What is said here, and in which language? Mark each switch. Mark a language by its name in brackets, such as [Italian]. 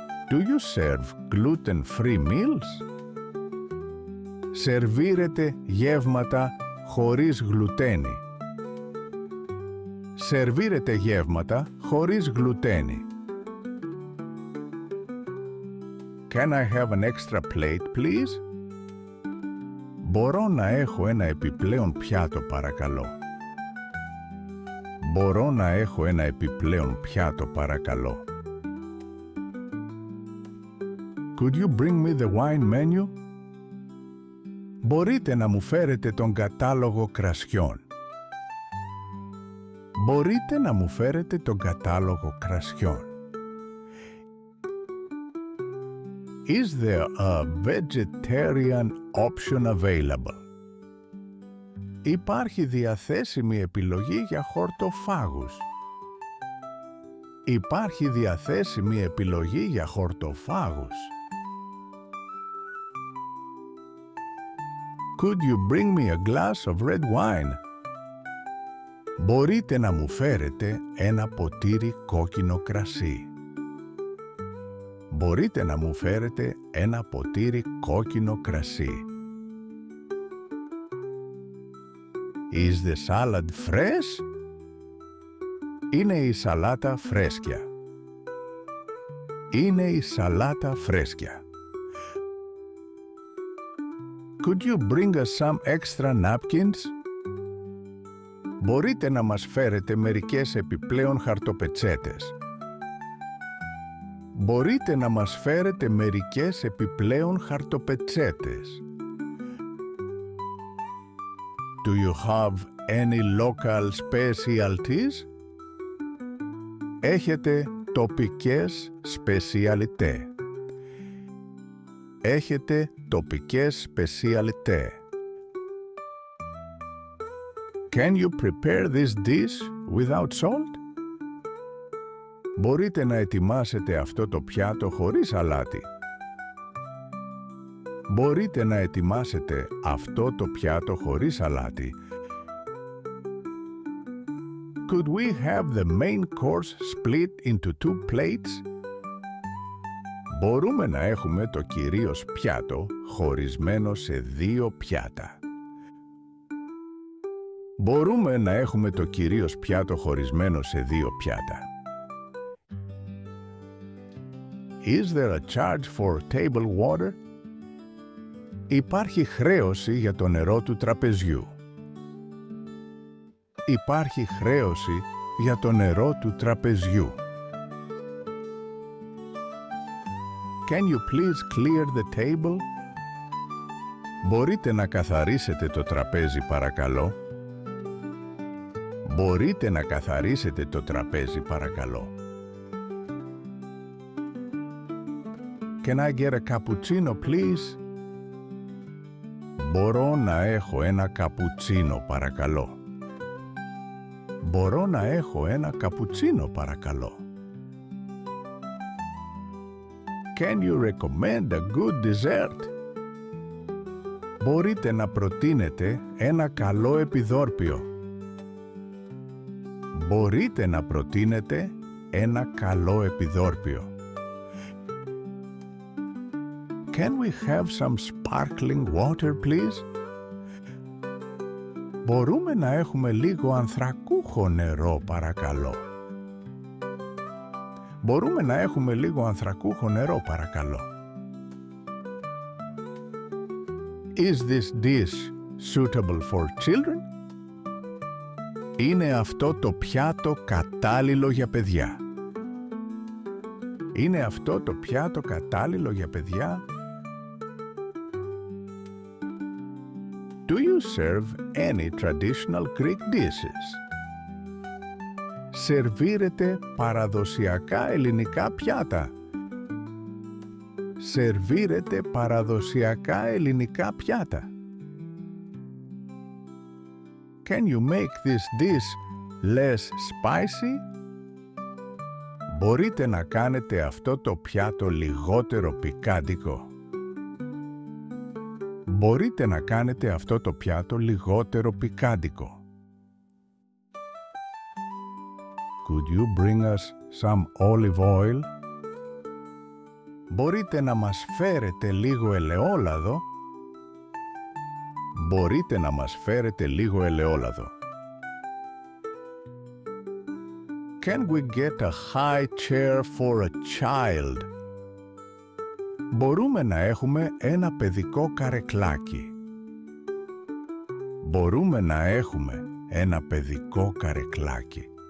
[English] Do you serve gluten-free meals? [Greek] Σερβίρετε γεύματα χωρίς γλουτένι. Σερβίρετε γεύματα χωρίς γλουτένι. [English] Can I have an extra plate, please? [Greek] Μπορώ να έχω ένα επιπλέον πιάτο, παρακαλώ. Μπορώ να έχω ένα επιπλέον πιάτο, παρακαλώ. [English] Could you bring me the wine menu? [Greek] Μπορείτε να μου φέρετε τον κατάλογο κρασιών. Μπορείτε να μου φέρετε τον κατάλογο κρασιών. [English] Is there a vegetarian option available? [Greek] Υπάρχει διαθέσιμη επιλογή για χορτοφάγους. Υπάρχει διαθέσιμη επιλογή για χορτοφάγους. [English] Could you bring me a glass of red wine? [Greek] Μπορείτε να μου φέρετε ένα ποτήρι κόκκινο κρασί. Μπορείτε να μου φέρετε ένα ποτήρι κόκκινο κρασί. [English] Is the salad fresh? [Greek] Είναι η σαλάτα φρέσκια. Είναι η σαλάτα φρέσκια. [English] Could you bring us some extra napkins? [Greek] Μπορείτε να μας φέρετε μερικές επιπλέον χαρτοπετσέτες. Μπορείτε να μας φέρετε μερικές επιπλέον χαρτοπετσέτες. [English] Do you have any local specialties? [Greek] Έχετε τοπικές σπεσιαλιτέ. Έχετε τοπικές σπεσιαλιτέ. [English] Can you prepare this dish without salt? [Greek] Μπορείτε να ετοιμάσετε αυτό το πιάτο χωρίς αλάτι. Μπορείτε να ετοιμάσετε αυτό το πιάτο χωρίς αλάτι. [English] Could we have the main course split into 2 plates? [Greek] Μπορούμε να έχουμε το κυρίως πιάτο χωρισμένο σε 2 πιάτα. Μπορούμε να έχουμε το κυρίως πιάτο χωρισμένο σε 2 πιάτα. [English] Is there a charge for table water? [Greek] Υπάρχει χρέωση για το νερό του τραπεζιού. Υπάρχει χρέωση για το νερό του τραπεζιού. [English] Can you please clear the table? [Greek] Μπορείτε να καθαρίσετε το τραπέζι, παρακαλώ. Μπορείτε να καθαρίσετε το τραπέζι, παρακαλώ. [English] Can I get a cappuccino, please? [Greek] Μπορώ να έχω ένα καπουτσίνο, παρακαλώ. Μπορώ να έχω ένα καπουτσίνο, παρακαλώ. [English] Can you recommend a good dessert? [Greek] Μπορείτε να προτείνετε ένα καλό επιδόρπιο. μπορείτε να προτείνετε ένα καλό επιδόρπιο. [English] Can we have some sparkling water, please? [Greek] Μπορούμε να έχουμε λίγο ανθρακούχο νερό, παρακαλώ. Μπορούμε να έχουμε λίγο ανθρακούχο νερό, παρακαλώ. [English] Is this dish suitable for children? [Greek] Είναι αυτό το πιάτο κατάλληλο για παιδιά? Είναι αυτό το πιάτο κατάλληλο για παιδιά? [English] Do you serve any traditional Greek dishes? [Greek] Σερβίρετε παραδοσιακά ελληνικά πιάτα? Σερβίρετε παραδοσιακά ελληνικά πιάτα? [English] Can you make this dish less spicy? [Greek] Μπορείτε να κάνετε αυτό το πιάτο λιγότερο πικάντικο? Μπορείτε να κάνετε αυτό το πιάτο λιγότερο πικάντικο? [English] Could you bring us some olive oil? [Greek] Μπορείτε να μας φέρετε λίγο ελαιόλαδο? Μπορείτε να μας φέρετε λίγο ελαιόλαδο? [English] Can we get a high chair for a child? [Greek] Μπορούμε να έχουμε ένα παιδικό καρεκλάκι? Μπορούμε να έχουμε ένα παιδικό καρεκλάκι?